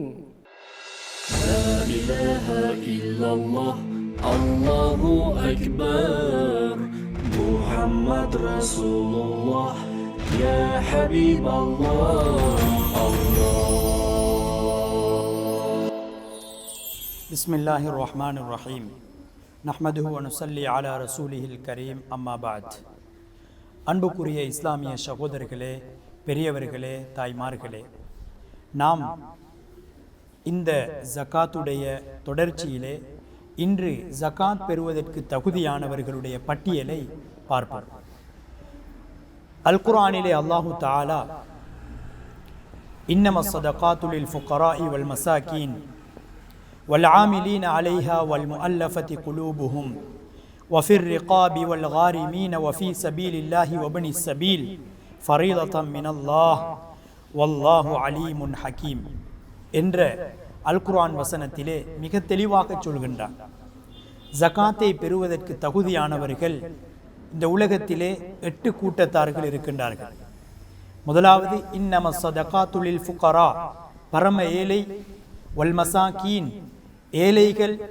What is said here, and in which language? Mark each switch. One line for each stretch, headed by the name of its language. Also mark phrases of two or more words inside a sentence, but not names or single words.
Arabic: لا إله إلا الله الله أكبر محمد رسول الله يا حبيب الله الله بسم الله الرحمن الرحيم نحمده ونصلي على رسوله الكريم أما بعد.
Tamil: அன்புக்குரிய இஸ்லாமிய சகோதரர்களே, பெரியவர்களே, தாய்மார்களே, நாம் இந்த ஜகாத்துடைய தொடர்ச்சியிலே இன்று ஜகாத் பெறுவதற்கு தகுதியானவர்களுடைய பட்டியலை பார்ப்போம். அல் குர்ஆனிலே அல்லாஹு தஆலா
Arabic: إنما الصدقات للفقراء والمساكين والعاملين عليها والمؤلفة قلوبهم وفي الرقاب والغارمين وفي سبيل الله وابن السبيل فريضة من الله والله عليم حكيم
Tamil: என்ற அல் குர்ஆன் வசனத்திலே மிக தெளிவாக சொல்கின்றார். ஜகாத்தை பெறுவதற்கு தகுதியானவர்கள் இந்த உலகத்திலே 8 கூட்டத்தார்கள் இருக்கின்றார்கள். முதலாவது
Arabic: إنما الصدقات للفقراء,
Tamil: பரம ஏழை,
Arabic: والمساكين,
Tamil: ஏழைகள்.